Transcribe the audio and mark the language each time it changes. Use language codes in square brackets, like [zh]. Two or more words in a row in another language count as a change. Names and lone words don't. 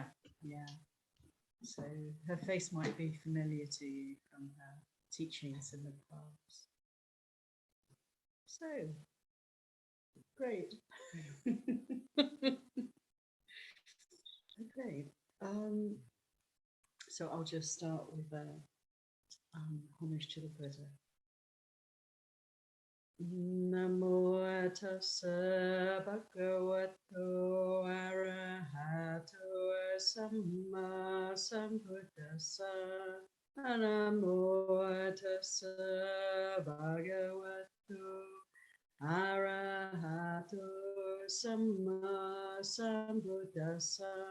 [en] So her face might be familiar to you from her teachings in the past. So great. Okay. So I'll just start with homage to the Buddha. [pi] Namo tassa bhagavato arahato samma sambuddhassa. Namo tassa bhagavato arahato Samma Sambuddhassa.